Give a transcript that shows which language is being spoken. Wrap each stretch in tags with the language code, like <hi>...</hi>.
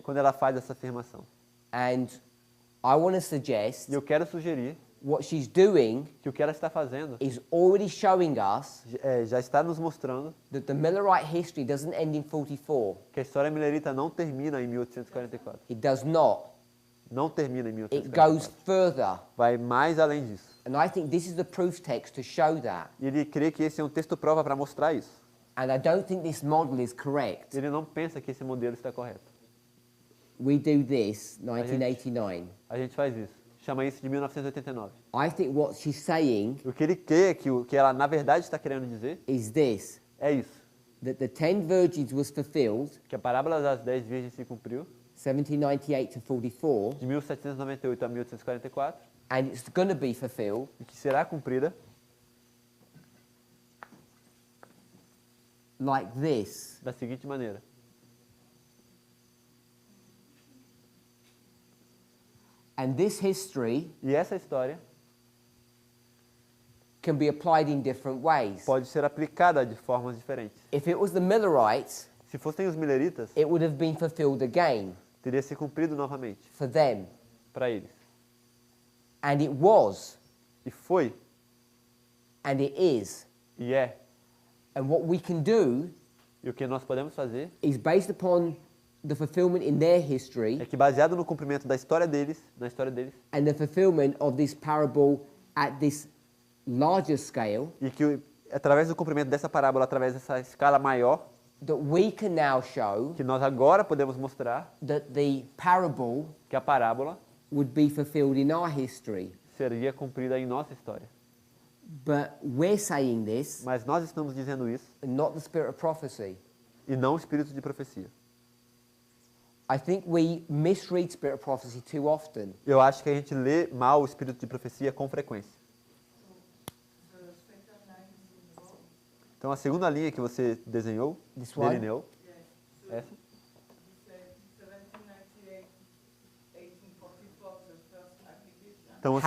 <pt>quando ela faz essa afirmação?</pt> <en>And I want to suggest</en> <pt>E eu quero sugerir</pt> <en>what she's doing</en> <pt>que o que ela está fazendo</pt> <en>is already showing us</en> <pt>já está nos mostrando</pt> <en>that the Millerite history doesn't end in 44.</en> <pt>que a história milerita não termina em 1844.</pt> <en>It does not.</en> <pt>Não termina em</pt> <en>It goes</en> <pt>1844.</pt> <en>further.</en> <pt>Vai mais além disso.</pt> <en>And I think this is the proof text to show that.</en> <pt>E ele crê que esse é um texto prova para mostrar isso.</pt> <en>And I don't think this model is correct.</en> <pt>Ele não pensa que esse modelo está correto.</pt> <en>We do this, 1989.</en> <pt>A gente faz isso. Chama isso de 1989.</pt> <en>I think what she's saying</en> <pt>O que ele crê que o que ela na verdade está querendo dizer</pt> <en>is this,</en> <pt>é isso.</pt> <en>that the 10 virgins was fulfilled,</en> <pt>Que a parábola das 10 virgens se cumpriu</pt> <en>1798 to 44,</en> <pt>de 1798 a 1844</pt> <en>and it's going to be fulfilled</en> <pt>e que será cumprida</pt> <en>like this.</en> <pt>da seguinte maneira.</pt> <en>And this history</en> <pt>E essa história</pt> <en>can be applied in different ways.</en> <pt>pode ser aplicada de formas diferentes.</pt> <en>If it was the Millerites,</en> <pt>Se fossem os mileritas,</pt> <en>it would have been fulfilled again</en> <pt>teria se cumprido novamente</pt> <en>for them.</en> <pt>para eles.</pt> <en>And it was,</en> <pt>E foi,</pt> <en>and it is.</en> <pt>e é.</pt> <en>And what we can do</en> <pt>E o que nós podemos fazer</pt> <en>is based upon the fulfillment in their history</en> <pt>é que, baseado no cumprimento da história deles, na história deles,</pt> <en>and the fulfillment of this parable at this larger scale,</en> <pt>e que através do cumprimento dessa parábola, através dessa escala maior,</pt> <en>that we can now show</en> <pt>que nós agora podemos mostrar</pt> <en>that the parable</en> <pt>que a parábola</pt> <en>would be fulfilled in our history.</en> <pt>seria cumprida em nossa história.</pt> <en>But we're saying this,</en> <pt>Mas nós estamos dizendo isso</pt> <en>and not the spirit of prophecy.</en> <pt>e não o espírito de profecia.</pt> <en>I think we misread spirit of prophecy too often.</en> <pt>Eu acho que a gente lê mal o espírito de profecia com frequência. Então a segunda linha que você desenhou,</pt> <en>This one?</en> <pt>delineou, essa, então você,</pt>